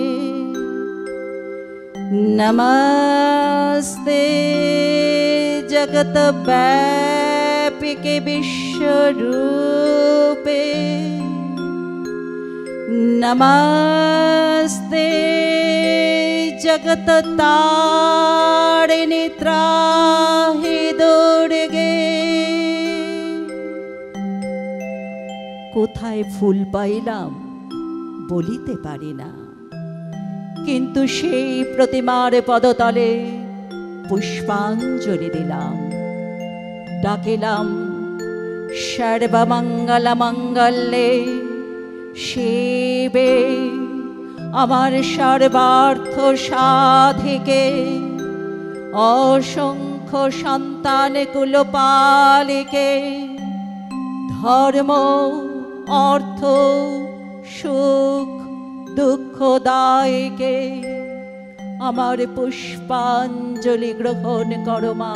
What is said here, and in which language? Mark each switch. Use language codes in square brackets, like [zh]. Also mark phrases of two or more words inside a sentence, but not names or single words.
[sa] नमस्ते जगद्व्यापिके विश्वरूपे नमस्ते जगत तारिणी त्राहि दुर्गे। [bn] কোথায় ফুল পাইলাম বলিতে পারি না, কিন্তু সেই প্রতিমার পদতলে পুষ্পাঞ্জলি দিলাম, ডাকিলাম সর্বমঙ্গল মঙ্গলে শিবে আমার সর্বার্থ সাধিকে, অসংখ্য সন্তান কুলপালিকে, ধর্ম অর্থ সুখ দুঃখ দায়কে আমার পুষ্পাঞ্জলি গ্রহণ করো মা।